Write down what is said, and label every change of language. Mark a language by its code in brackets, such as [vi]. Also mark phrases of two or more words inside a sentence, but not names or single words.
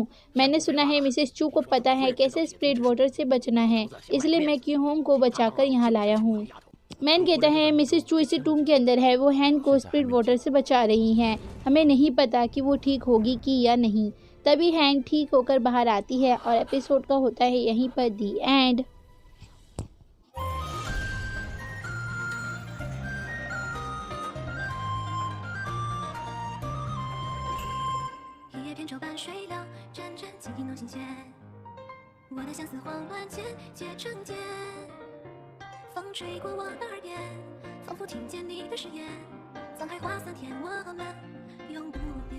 [hi] मैंने सुना है मिसेस चू को पता है कैसे [en] spirit water [hi] से बचना है, इसलिए मैं क्यू होंग को बचाकर यहाँ लाया हूँ। मैन कहता है, मिसेस चू इसी टूम के अंदर है, वो हैन को [en] spirit water [hi] से बचा रही हैं, हमें नहीं पता कि वो ठीक होगी कि या नहीं। तभी हैन ठीक होकर बाहर आती है और एपिसोड का होता है यहीं पर [en] the end. [zh] 一叶扁舟伴水流，阵阵蜻蜓弄心弦。我的相思慌乱间结成茧，风吹过我的耳边，仿佛听见你的誓言。沧海化桑田，我们永不